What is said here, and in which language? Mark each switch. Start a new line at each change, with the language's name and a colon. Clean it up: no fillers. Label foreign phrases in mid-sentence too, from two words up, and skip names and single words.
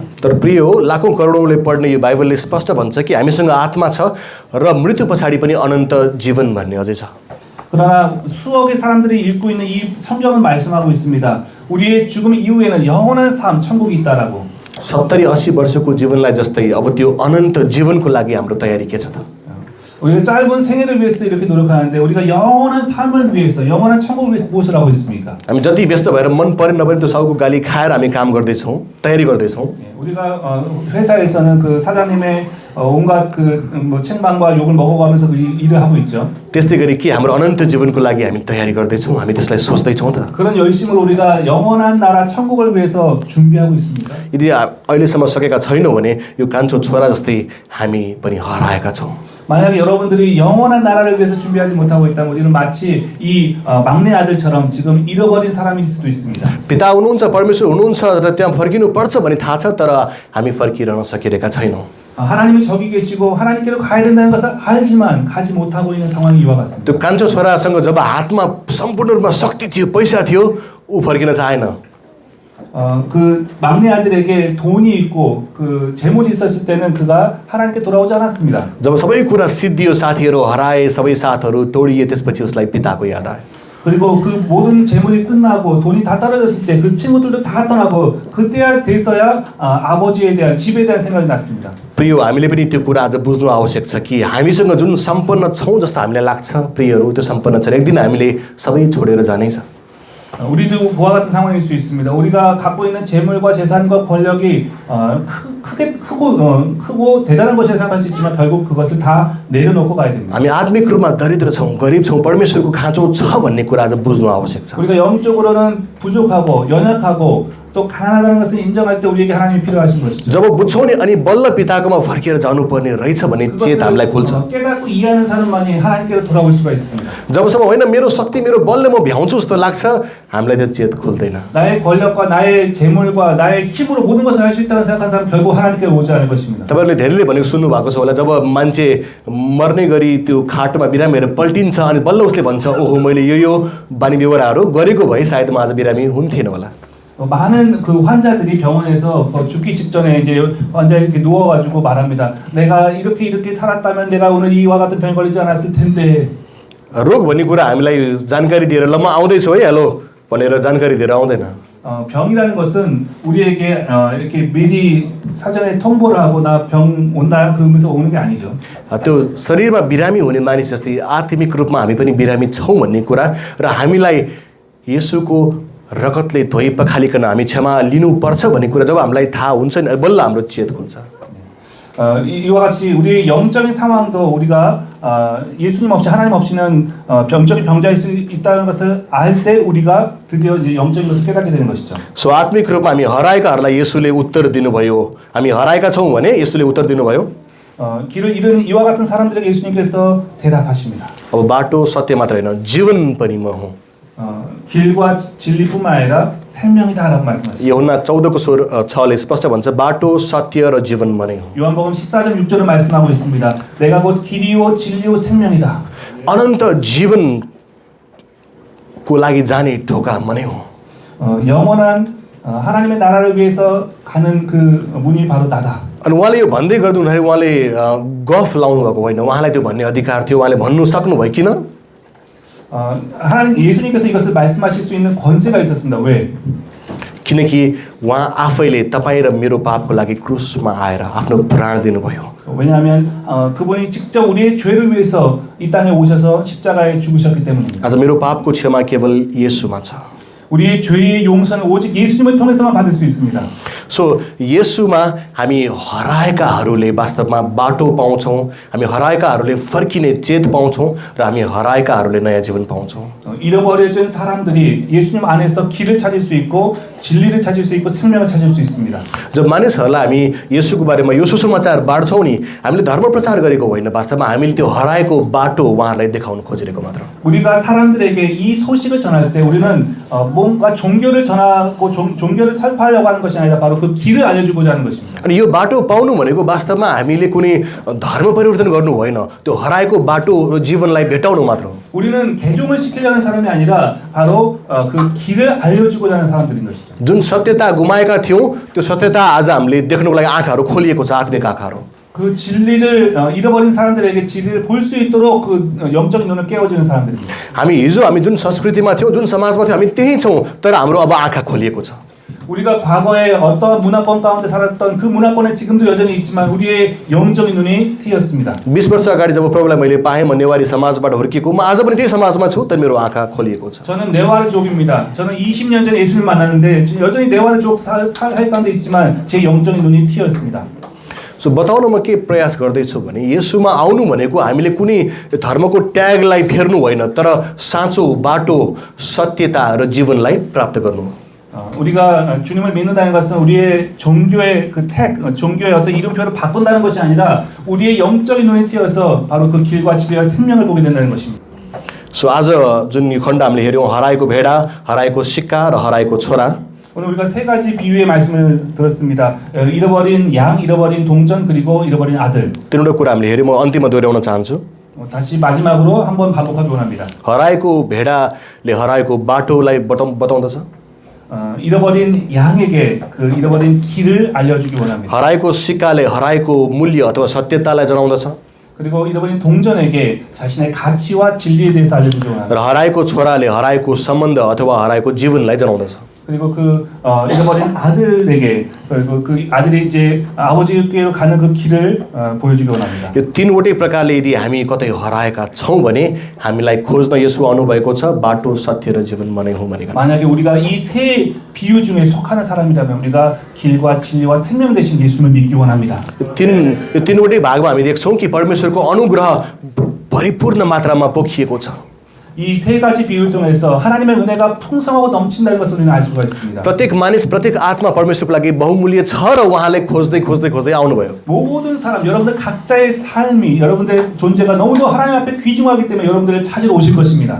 Nepali: तर प्रिय हो लाखौँ करोडौँले पढ्ने यो बाइबलले स्पष्ट भन्छ कि हामीसँग आत्मा छ र मृत्यु पछाडि पनि अनन्त जीवन भन्ने अझै छ
Korean: 그러나 수억의 사람들이 읽고 있는 이 성경은 말씀하고 있습니다. 우리의 죽음 이후에는 영원한 삶, 천국이 있다라고.
Nepali: 70, 80 वर्षको जीवनलाई जस्तै अब त्यो अनन्त जीवनको लागि हाम्रो तयारी के छ त
Korean: 우리가 짧은 생애를 위해서 이렇게 노력하는데 우리가 영원한 삶을 위해서 영원한 천국을 위해서 무엇을 하고 있습니까?
Nepali: हामी जति व्यस्त भएर मन परे नपरे त्यो सबको गाली खाएर हामी काम गर्दैछौँ तयारी गर्दैछौँ
Korean: 우리가 회사에서는 그 사장님의 온갖 뭐 책망과 욕을 먹어가면서 일을 하고 있죠.
Nepali: त्यस्तै गरी के हाम्रो अनन्त जीवनको लागि हामी तयारी गर्दैछौँ हामी त्यसलाई सोच्दैछौँ त
Korean: 그런 열심으로 우리가 영원한 나라 천국을 위해서 준비하고 있습니다.
Nepali: यदि अहिलेसम्म सकेका छैनौँ भने यो कान्छो छोरा जस्तै हामी पनि हराएका छौँ
Korean: 만약에 여러분들이 영원한 나라를 위해서 준비하지 못하고 있다면 우리는 마치 이 막내 아들처럼 지금 잃어버린 사람일 수도 있습니다.
Nepali: पिता हुनुहुन्छ परमेश्वर हुनुहुन्छ र त्यहाँ फर्किनु पर्छ भन्ने थाहा छ तर हामी फर्किरहन सकिरहेका छैनौँ
Korean: 하나님이 저기 계시고 하나님께로 가야 된다는 것을 알지만 가지 못하고 있는 상황이 이와 같습니다.
Nepali: त्यो कान्छो छोरासँग जब हातमा सम्पूर्ण रूपमा शक्ति थियो पैसा थियो ऊ फर्किन चाहेन
Korean: 그 막내 아들에게 돈이 있고 그 재물이 있었을 때는 그가 하나님께 돌아오지 않았습니다.
Nepali: जब सबै कुरा सिद्धियो साथीहरू हराए सबै साथहरू तोडिए त्यसपछि उसलाई पिताको याद आयो
Korean: 그리고 그 모든 재물이 끝나고 돈이 다 떨어졌을 때 그 친구들도 다 떠나고 그때야 돼서야 아버지에 대한 집에 대한 생각이 났습니다.
Nepali: प्रिय हामीले पनि त्यो कुरा आज बुझ्नु आवश्यक छ कि हामीसँग जुन सम्पन्न छौँ जस्तो हामीलाई लाग्छ प्रियहरू त्यो सम्पन्न छ एक दिन हामीले सबै छोडेर जानेछ
Korean: 우리도 그와 같은 상황일 수 있습니다. 우리가 갖고 있는 재물과 재산과 권력이 크고 대단한 것이라 생각할 수 있지만 결국 그것을 다 내려놓고 가야 됩니다.
Nepali: हामी आत्मिक रूपमा दरिद्र छौँ गरिब छौँ परमेश्वरको खाँचो छ भन्ने कुरा आज बुझ्नु आवश्यक छ
Korean: 우리가 영적으로는 부족하고 연약하고 또 가난하다는 것을 인정할 때 우리에게 하나님이 필요하신 것이죠.
Nepali: जब बुझ्छौँ नि अनि बल्ल पिताकोमा फर्केर जानुपर्ने रहेछ भन्ने चेत हामीलाई खुल्छ
Korean: 깨닫고 이해하는 사람만이 하나님께로 돌아올 수가 있습니다.
Nepali: जबसम्म होइन मेरो शक्ति मेरो बलले म भ्याउँछु जस्तो लाग्छ हामीलाई त्यो चेत खुल्दैन
Korean: 나의 권력과 나의 재물과 나의 힘으로 모든 것을 할 수 있다고 생각하는 사람 결국 하나님께 오지 않을 것입니다.
Nepali: तपाईँहरूले धेरैले भनेको सुन्नुभएको छ होला जब मान्छे मर्ने गरी त्यो खाटोमा बिरामीहरू पल्टिन्छ अनि बल्ल उसले भन्छ ओहो मैले यो बानी बेहोराहरू गरेको भए सायद म आज बिरामी हुन्थेन होला
Korean: 많은 그 환자들이 병원에서 죽기 직전에 이제 환자 이렇게 누워가지고 말합니다. 내가 이렇게 살았다면 내가 오늘 이와 같은 병 걸리지 않았을 텐데.
Nepali: रोग भन्ने कुरा हामीलाई जानकारी दिएर ल म आउँदैछु है हेलो भनेर जानकारी दिएर आउँदैन
Korean: 병이라는 것은 우리에게 이렇게 미리 사전에 통보를 하고 나 병 온다 그러면서 오는 게 아니죠.
Nepali: त्यो शरीरमा बिरामी हुने मानिस जस्तै आत्मिक रूपमा हामी पनि बिरामी छौँ भन्ने कुरा र हामीलाई येशूको रगतले धोइ पखालिकन हामी क्षमा लिनुपर्छ भन्ने कुरा जब हामीलाई थाहा हुन्छ नि बल्ल हाम्रो चेत खुल्छ
Korean: 이와 같이 우리의 영적인 상황도 우리가 예수님 없이 하나님 없이는 병적인 병자일 수 있다는 것을 알 때 우리가 드디어 이제 영적인 것을 깨닫게 되는 것이죠.
Nepali: सो आत्मिक रूपमा हामी हराएकाहरूलाई येशूले उत्तर दिनुभयो हामी हराएका छौँ भने येशूले उत्तर दिनुभयो
Korean: 길을 잃은 이와 같은 사람들에게 예수님께서 대답하십니다.
Nepali: अब बाटो सत्य मात्र होइन जीवन पनि म हुँ
Korean: 길과 진리뿐만 아니라 생명이다라고 말씀하십니다.
Nepali: యోహన్నా 14:6ले स्पष्ट भन्छ बाटो सत्य र जीवन म नै हो
Korean: 요한복음 14장 6절을 말씀하고 있습니다. 내가 곧 길이요 진리요 생명이다.
Nepali: अनन्त जीवनको लागि जाने ढोका म नै हो
Korean: 영원한 하나님의 나라를 위해서 가는 그 문이 바로 나다.
Nepali: अनि उहाँले यो भन्दै गर्दै हुँदाखेरि उहाँले गफ लाउनु भएको होइन उहाँलाई त्यो भन्ने अधिकार थियो उहाँले भन्नु सक्नुभयो किन
Korean: 하나님 예수님께서 이것을 말씀하실 수 있는 권세가 있었습니다. 왜?
Nepali: किनकि उहाँ आफैले तपाईँ र मेरो पापको लागि क्रुसमा आएर आफ्नो प्राण दिनुभयो
Korean: 왜냐하면 그분이 직접 우리의 죄를 위해서 이 땅에 오셔서 십자가에 죽으셨기 때문입니다.
Nepali: आज मेरो पापको क्षमा केवल येशूमा छ
Korean: 우리의 죄의 용서는 오직 예수님을 통해서만 받을 수 있습니다.
Nepali: सो येशूमा हामी हराएकाहरूले वास्तवमा बाटो पाउँछौँ, हामी हराएकाहरूले फर्किने चेत पाउँछौँ र हामी हराएकाहरूले नयाँ जीवन पाउँछौँ।
Korean: 잃어버려진 사람들이 예수님 안에서 길을 찾을 수 있고 진리를 찾을 수 있고 생명을 찾을 수 있습니다.
Nepali: जब मानिसहरूलाई हामी येशूको बारेमा यो सुसमाचार बाँड्छौँ नि, हामीले धर्म प्रचार गरेको होइन, वास्तवमा हामीले त्यो हराएको बाटो उहाँहरूलाई देखाउन खोजिरहेको मात्र।
Korean: 우리가 사람들에게 이 소식을 전할 때 우리는 뭔가 종교를 전하고 종교를 설파하려고 하는 것이 아니라 바로 그 길을 알려주고자 하는 것입니다.
Nepali: अनि यो बाटो पाउनु भनेको वास्तवमा हामीले कुनै धर्म परिवर्तन गर्नु होइन, त्यो हराएको बाटो र जीवनलाई भेटाउनु मात्र हो।
Korean: 우리는 개종을 시키려는 사람이 아니라 바로 그 길을 알려주고자 하는 사람들인 것이죠.
Nepali: जुन सत्यता गुमाएका थियौँ त्यो सत्यता आज हामीले देख्नुको लागि आँखाहरू खोलिएको छ, आत्मिक आँखाहरू।
Korean: 그 진리를 잃어버린 사람들에게 진리를 볼 수 있도록 그 영적인 눈을 깨워주는 사람들입니다.
Nepali: हामी जुन संस्कृतिमा थियौँ, जुन समाजमा थियौँ, हामी त्यही छौँ, तर हाम्रो अब आँखा खोलिएको छ।
Korean: 우리가 과거에 어떤 문화권 가운데 살았던 그 문화권에 지금도 여전히 있지만 우리의 영적인 눈이 트였습니다.
Nepali: 20 वर्ष अगाडि जब प्रभुलाई मैले पाएँ, म नेवारी समाजबाट हुर्किएको, म आज पनि त्यही समाजमा छु, तर मेरो आँखा खोलिएको छ।
Korean: 저는 네와르족입니다. 저는 20년 전에 예수를 만났는데 지금 여전히 네와르족 살 가운데 있지만 제 영적인 눈이 트였습니다.
Nepali: सो बताउन म के प्रयास गर्दैछु भने येशूमा आउनु भनेको हामीले कुनै धर्मको ट्यागलाई फेर्नु होइन, तर साँचो बाटो, सत्यता र जीवनलाई प्राप्त गर्नु हो।
Korean: 우리가 주님을 믿는다는 것은 우리의 종교의 종교의 어떤 이름표를 바꾼다는 것이 아니라 우리의 영적인 눈이 트여서 바로 그 길과 진리와 생명을 보게 된다는 것입니다.
Nepali: सो आज जुन यो खण्ड हामीले हेऱ्यौँ, हराएको भेडा, हराएको सिक्का र हराएको छोरा।
Korean: 오늘 우리가 세 가지 비유의 말씀을 들었습니다. 잃어버린 양, 잃어버린 동전, 그리고 잃어버린 아들.
Nepali: तिनीवटा कुरा हामीले हेऱ्यौँ, म अन्तिममा दोहोऱ्याउन चाहन्छु।
Korean: 다시 마지막으로 한번 반복하기 원합니다.
Nepali: हराएको भेडाले हराएको बाटोलाई बताउँदछ।
Korean: 잃어버린 양에게 그 잃어버린 길을 알려주기 원합니다.
Nepali: हराएको सिक्काले हराएको मूल्य अथवा सत्यतालाई जनाउँदछ।
Korean: 그리고 잃어버린 동전에게 자신의 가치와 진리에 대해서 알려주기 원합니다.
Nepali: र हराएको छोराले हराएको सम्बन्ध अथवा हराएको जीवनलाई जनाउँदछ।
Korean: 그리고 그 잃어버린 아들에게 그 아들이 이제 아버지께로 가는 그 길을 보여주기 원합니다.
Nepali: यो तीनवटै प्रकारले यदि हामी कतै हराएका छौँ भने हामीलाई खोज्न येशू आउनुभएको छ, बाटो, सत्य र जीवन म नै हुँ भनेर।
Korean: 만약에 우리가 이 세 비유 중에 속하는 사람이라면 우리가 길과 진리와 생명 되신 예수님을 믿기 원합니다.
Nepali: यो तीनवटै भागमा हामी देख्छौँ कि परमेश्वरको अनुग्रह परिपूर्ण मात्रामा पोखिएको छ।
Korean: 이 세 가지 비유를 통해서 하나님의 은혜가 풍성하고 넘친다는 것을 우리는 알 수가 있습니다.
Nepali: प्रत्येक मानिस, प्रत्येक आत्मा परमेश्वरको लागि बहुमूल्य छ र उहाँले खोज्दै आउनुभयो।
Korean: 모든 사람, 여러분들 각자의 삶이, 여러분들의 존재가 너무도 하나님 앞에 귀중하기 때문에 여러분들을 찾으러 오실 것입니다.